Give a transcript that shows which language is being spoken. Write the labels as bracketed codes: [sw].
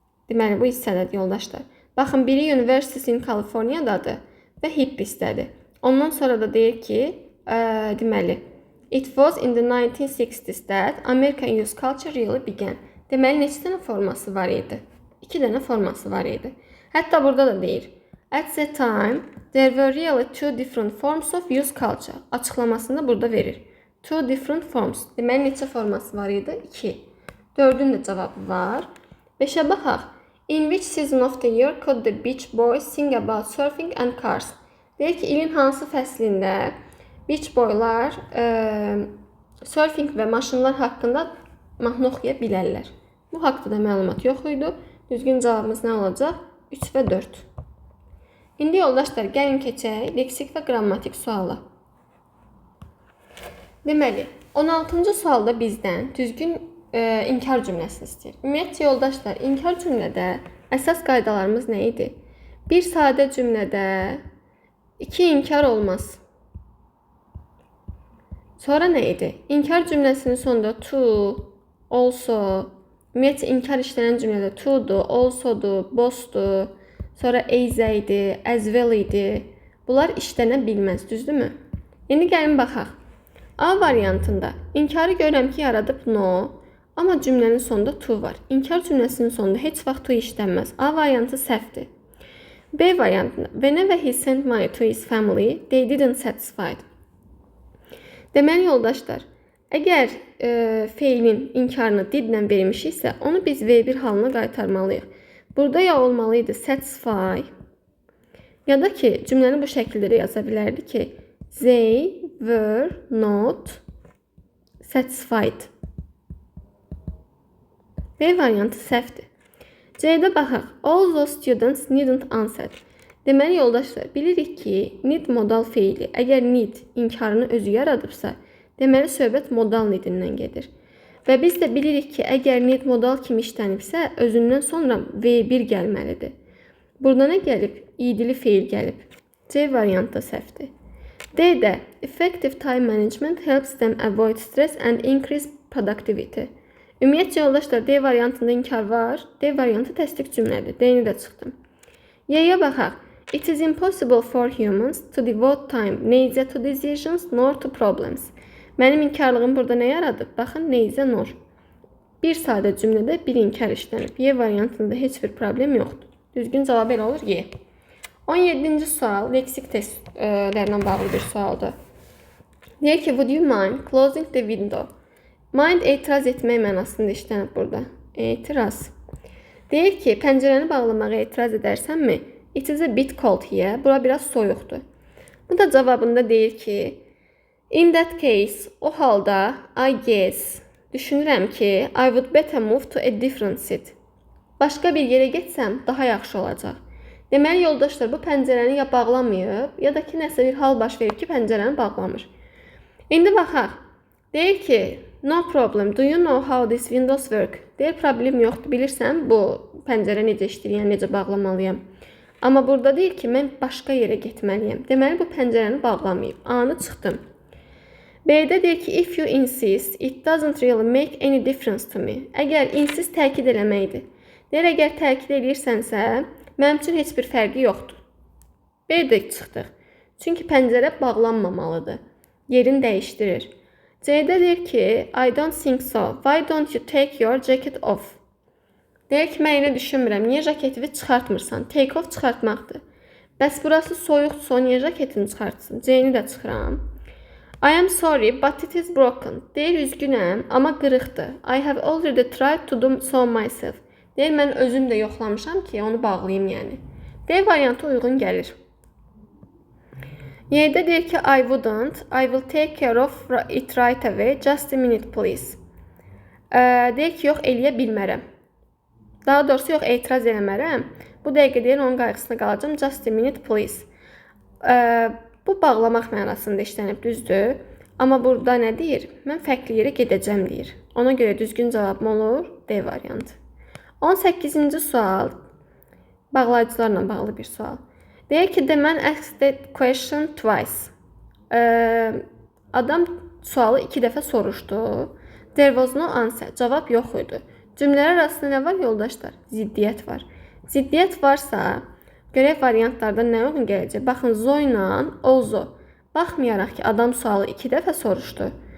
[az] Deməli, bu hissədədir, yoldaşlar. Baxın, biri University in California'dadır və hippiesdədir. Ondan sonra da deyir ki, deməli, [en] it was in the 1960s that American youth culture really began. [az] Deməli, neçə dənə forması var idi? 2 dənə forması var idi. Hətta burada da deyir, [en] at that time, there were really 2 different forms of youth culture. [az] Açıqlamasında burada verir. 2 [en] different forms. [az] Deməli, neçə forması var idi? 2. 4-ün də cavabı var. 5-ə baxaq. [en] In which season of the year could the Beach Boys sing about surfing and cars? [az] Deyir ki, ilin hansı fəslində Beach Boylar surfing və maşınlar haqqında mahnı oxuya bilərlər. Bu haqda da məlumat yox idi. Düzgün cavabımız nə olacaq? 3 və 4. İndi yoldaşlar, gəlin keçək leksik və qrammatik suala. Deməli, 16-cı sualda bizdən düzgün inkar cümləsini istəyir. Ümumiyyətcə, yoldaşlar, inkar cümlədə əsas qaydalarımız nə idi? Bir sadə cümlədə 2 inkar olmaz. Sonra nə idi? İnkar cümləsinin sonunda to, also, ümumiyyətcə, inkar işlənən cümlədə to'dur, also'dur, both'dur, sonra either idi, as well idi. Bunlar işlənə bilməz, düzdürmü? İndi gəlin baxaq. A variantında inkarı görürəm ki, yaradıb no, amma cümlənin sonunda to var. İnkar cümləsinin sonunda heç vaxt to işlənməz. A variantı səhvdir. B variantında [en] whenever he sent money to his family, they didn't satisfied. [az] Deməli, yoldaşlar, əgər feilin inkarını didlə vermişiksə, onu biz V1 halına qaytarmalıyıq. Burada ya olmalıydı satisfy, ya da ki, cümləni bu şəkildə də yaza bilərdi ki, [en] they were not satisfied. [az] B variantı səhvdir. C-də baxaq. [en] All those students needn't answer. [az] Deməli, yoldaşlar, bilirik ki, need modal feili. Əgər need inkarını özü yaradıbsa, deməli, söhbət modal needindən gedir. Və biz də bilirik ki, əgər need modal kimi işlənibsə, özündən sonra V1 gəlməlidir. Burada nə gəlib? İdili feil gəlib. C variantı da səhvdir. D-də [en] effective time management helps them avoid stress and increase productivity. [az] Ümumiyyətcə, yoldaşlar, D variantında inkar var. D variantı təsdiq cümlədir. D-ni də çıxdım. Y-yə baxaq. It is impossible for humans to devote time neither to decisions nor to problems. Mənim inkarlığım burada nə yaradıb? Baxın, neither nor. Bir sadə cümlədə bir inkar işlənib. Y variantında heç bir problem yoxdur. Düzgün cavab elə olur Y. 17-ci sual leksik testlərlə bağlı bir sualdır. Deyir ki, [en] would you mind closing the window? [az] Mind etiraz etmək mənasında işlənib burada. Etiraz. Deyir ki, pəncərəni bağlamağa etiraz edərsənmi? [en] It is a bit cold here. [az] Bura biraz soyuqdur. Bu da cavabında deyir ki, in that case, o halda, [en] I guess, [az] düşünürəm ki, [en] I would better move to a different seat. [az] Başqa bir yerə getsəm, daha yaxşı olacaq. Deməli, yoldaşlar, bu pəncərəni ya bağlamayıb, ya da ki, nəsə bir hal baş verib ki, pəncərəni bağlamır. İndi baxaq. [en] Deyir ki, no problem, do you know how these windows work? [az] Deyir, problem yoxdur, bilirsən, bu pəncərə necə işləyir, necə bağlamalıyam. Amma burada deyir ki, mən başqa yerə getməliyəm. Deməli, bu pəncərəni bağlamayıb. A-nı çıxdım. B-də deyir ki, [en] if you insist, it doesn't really make any difference to me. [az] Əgər insist təkid eləməkdir. Deyir, əgər təkid edirsənsə, mənim üçün heç bir fərqi yoxdur. B-də çıxdıq. Çünki pəncərə bağlanmamalıdır. Yerini dəyişdirir. C-də deyir ki, [en] I don't think so. Why don't you take your jacket off? [az] Deyir ki, mən elə düşünmürəm. Niyə jaketini çıxartmırsan? Take off çıxartmaqdır. Bəs burası soyuqdursa, niyə jaketini çıxartsın? C-ni də çıxıram. [en] I am sorry, but it is broken. [az] Deyir, üzgünəm, amma qırıqdır. [en] I have already tried to do so myself. [az] Deyir, mən özüm də yoxlamışam ki, onu bağlayayım yəni. D variantı uyğun gəlir. Y'də deyir ki, [en] I wouldn't. I will take care of it right away. Just a minute, please. [az] Deyir ki, yox, eləyə bilmərəm. Daha doğrusu, yox, etiraz eləmərəm. Bu dəqiqə deyir, onun qayğısına qalacağım. [en] Just a minute, please. [az] Bu bağlamaq mənasında işlənib, düzdür. Amma burada nə deyir? Mən fərqli yerə gedəcəm deyir. Ona görə düzgün cavabım olur D variantı. 18-ci sual. Bağlayıcılarla bağlı bir sual. [en] Deyir ki, the man asked the question twice. [az] Adam sualı 2 dəfə soruşdu. [en] There was no answer. [az] Cavab yox idi. Cümlələr arasında nə var yoldaşlar? Ziddiyyət var. Ziddiyyət varsa, görək variantlarda nə uyğun gələcək? Baxın, Zoyla Ozo. Baxmayaraq ki, adam sualı 2 dəfə soruşdu.